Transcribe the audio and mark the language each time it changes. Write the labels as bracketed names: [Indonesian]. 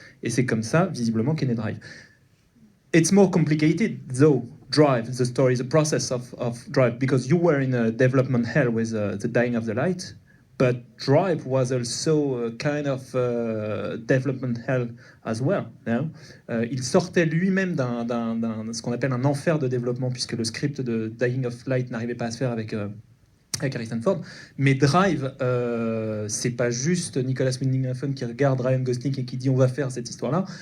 [French] Et c'est comme ça, visiblement, qu'est né Drive. [English] It's more complicated, though, Drive, the story, the process of Drive, because you were in a development hell with The Dying of the Light, but Drive was also a kind of development hell as well. No? [French] Il sortait lui-même d'un ce qu'on appelle un enfer de développement, puisque le script de Dying of Light n'arrivait pas à se faire avec Harrison Ford. Mais Drive, c'est pas juste Nicolas Winding Refn qui regarde Ryan Gosling et qui dit on va faire cette histoire-là.